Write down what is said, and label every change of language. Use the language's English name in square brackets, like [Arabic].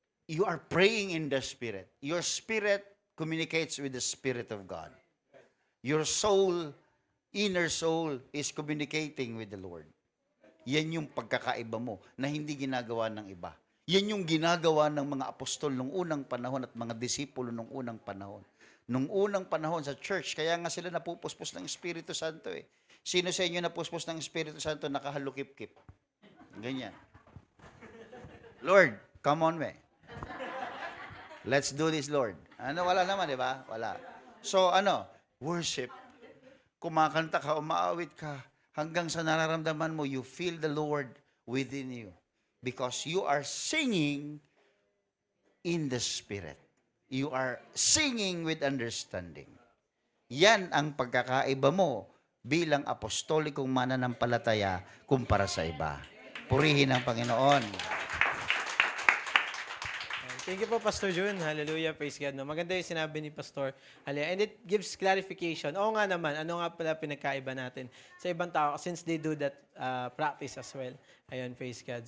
[English] You are praying in the Spirit. Your spirit communicates with the Spirit of God. Your soul, inner soul, is communicating with the Lord. [Filipino] Yan yung pagkakaiba mo na hindi ginagawa ng iba. Yan yung ginagawa ng mga apostol nung unang panahon at mga disipulo nung unang panahon. Nung unang panahon sa church, kaya nga sila napupuspos ng Espiritu Santo eh. Sino sa inyo napuspos ng Espiritu Santo nakahalukip-kip? Ganyan. [English] Lord, come on me. Let's do this, Lord. [Filipino] Ano, wala naman, di ba? Wala. So, worship. Kumakanta ka, umaawit ka, hanggang sa nararamdaman mo, [English] you feel the Lord within you. Because you are singing in the Spirit. You are singing with understanding. [Filipino] Yan ang pagkakaiba mo bilang apostolikong mananampalataya kumpara sa iba. Purihin ang Panginoon. [English] Thank you po, Pastor Jun. Hallelujah. Praise God. No? [Filipino] Maganda yung sinabi ni Pastor. [English] And it gives clarification. [Filipino] Oo nga naman, ano nga pala pinagkaiba natin sa ibang tao [English] since they do that practice as well. [Filipino] Ayun, praise God.